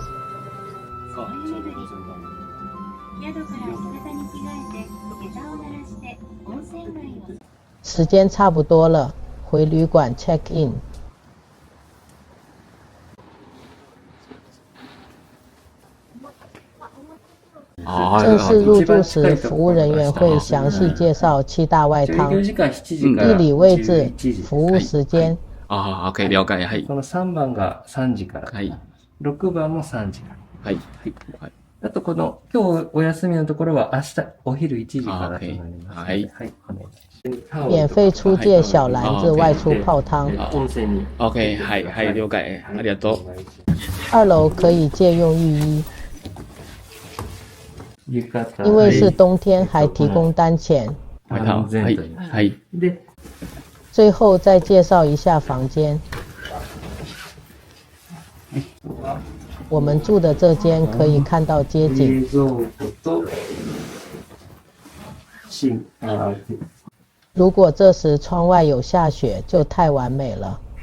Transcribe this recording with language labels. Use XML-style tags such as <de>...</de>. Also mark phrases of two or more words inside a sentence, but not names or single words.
<zh>时间差不多了，回旅馆</zh> <en>check in。</en> <zh>正式入住时，服务人员会详细介绍7大外汤、地理位置、服務時間。</zh> <ja>ああ、OK、了解。はい。その3番が3時から。はい。 6番も3時から。はい。はい。あとこの、今日お休みのところは明日お昼1時からとなります。はい。はい。お願いします。</ja> <zh>免费出借小篮子外出泡汤。</zh> <ja>温泉に。 OK、はい、はい、了解。ありがとう。</ja> <zh>2 楼可以借用浴衣，因为是冬天，还提供单钱。外套。</zh> <ja>はい。はい。で、</ja> <zh>最后再介绍一下房间。我们住的这间可以看到街景。如果这时窗外有下雪，就太完美了。</zh>